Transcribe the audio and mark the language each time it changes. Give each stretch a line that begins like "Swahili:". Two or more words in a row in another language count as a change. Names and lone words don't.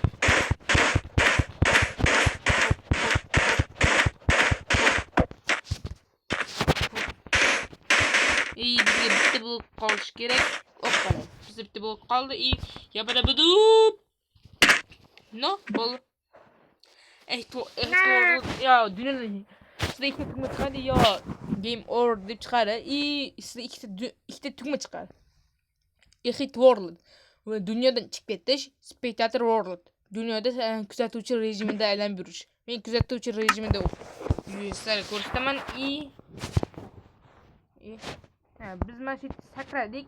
Uzbek: Bizga bitta blok qolish kerak. Oppa. Bizga bitta blok qoldi. Yabada budub. No, bol. Ya dunyoda sizda ikkita tugma chiqadi yo game over deb chiqadi. Sizda ikkita tugma chiqadi.
English: Exit world.
Uzbek: Dunyodan chiqib ketish,
English: spectator world.
Uzbek: Dunyoda kuzatuvchi rejimida aylanib yurish. Men kuzatuvchi rejimida sizlarga ko'rsataman. Biz mana shu sakradik.